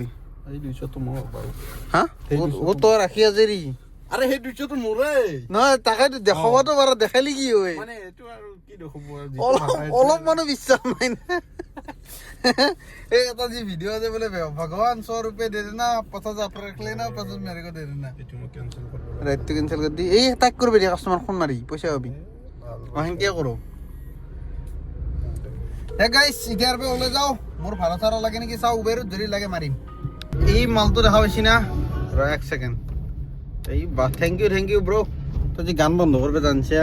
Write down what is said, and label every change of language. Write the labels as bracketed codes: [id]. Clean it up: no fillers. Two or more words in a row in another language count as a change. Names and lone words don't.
[as] এই 200টো মোৰ বাৰু। হা তই ৰাখি আজৰি। আৰে সেই 200টো মোৰে নহয়, তাকেতো দেখাবতো পাৰ, দেখালি কি হয়? মানে এইটো আৰু কি দেখাব, অলপ মানুহ বিশ্বাস নাই না। এই এটা যি ভিডিঅ' আছে বোলে, ভগৱান [hi] 100 रुपये दे देना, 50 आप रख लेना, 50 मेरे को दे देना। [as] এইটো মই কেনচেল কৰিব ৰাইটটো কেনচেল কৰি দি এই তাক কৰিবি দিয়া, [en] customer phone [as] মাৰি পইচা পাবি। সেনেকৈ কৰোঁ। গাইছ এতিয়াৰ পৰা ওলাই যাওঁ। মোৰ ভাড়া চাড়া লাগে নেকি চাওঁ, উবেৰত যদি লাগে মাৰিম। এই মালটো দেখা পাইছি না, 1 ছেকেণ্ড। এই বা [en] thank you [as] ব্ৰ। তই যে গান বন্ধ কৰিব জানছা,